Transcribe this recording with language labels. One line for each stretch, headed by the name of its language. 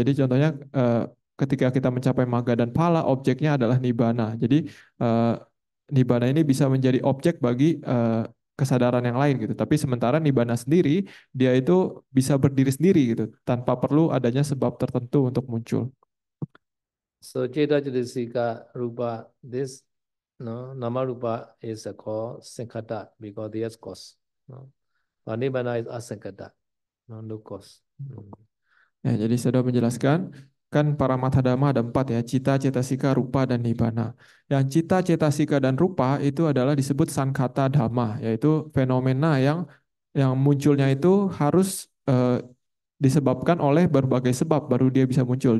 Indonesian: Jadi contohnya ketika kita mencapai magga dan phala, objeknya adalah nibbana. Jadi eh, nibbana ini bisa menjadi objek bagi kesadaran yang lain gitu. Tapi sementara nibbana sendiri dia itu bisa berdiri sendiri gitu, tanpa perlu adanya sebab tertentu untuk muncul.
English: So Jeta Jadisika Rupa, this no Nama Rupa is called Sankata because there's cause. No. But Nibbana is asankata, no cause. Hmm.
Indonesian: Ya, jadi saya sudah menjelaskan, kan para matadama ada empat ya, cita, cetasika, rupa, dan nibbana. Yang cita, cetasika, dan rupa itu adalah disebut sankhata dhamma, yaitu fenomena yang munculnya itu harus disebabkan oleh berbagai sebab baru dia bisa muncul.